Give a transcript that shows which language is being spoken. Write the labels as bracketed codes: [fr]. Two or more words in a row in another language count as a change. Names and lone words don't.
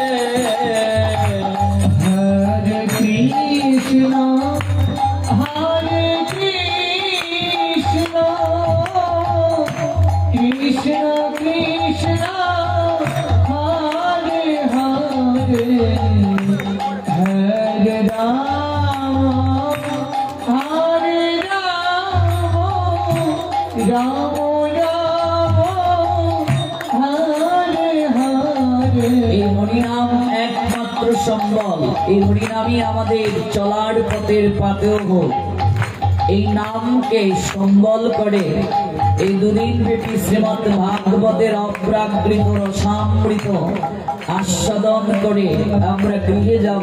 [bn] Hare Krishna, Hare Krishna, Krishna Krishna, Hare Hare, Hare Rama, Hare Rama, Rama Rama, Hare Hare. এই হরিনাম একমাত্র সম্বল। এই হরিনামই আমাদের চলার পথের পাথেয়। এই নামকে সম্বল করে এই দুদিন ব্যাপী শ্রীমদ্ ভাগবতের অপ্রাকৃত রসামৃত আস্বাদন করে আমরা গৃহে যাব।